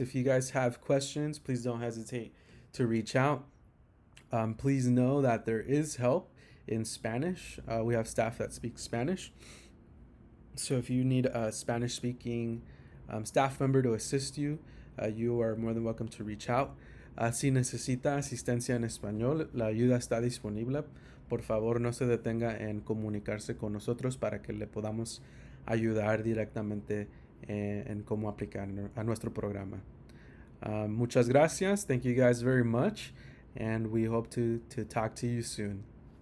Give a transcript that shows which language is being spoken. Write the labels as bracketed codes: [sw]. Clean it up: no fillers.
[en] If you guys have questions, please don't hesitate to reach out. Please know that there is help in Spanish. We have staff that speak Spanish. So if you need a Spanish speaking staff member to assist you, you are more than welcome to reach out. [es] Si necesita asistencia en español, la ayuda está disponible. Por favor, no se detenga en comunicarse con nosotros para que le podamos ayudar directamente en cómo aplicar a nuestro programa. Muchas gracias. [en] Thank you guys very much. And we hope to talk to you soon.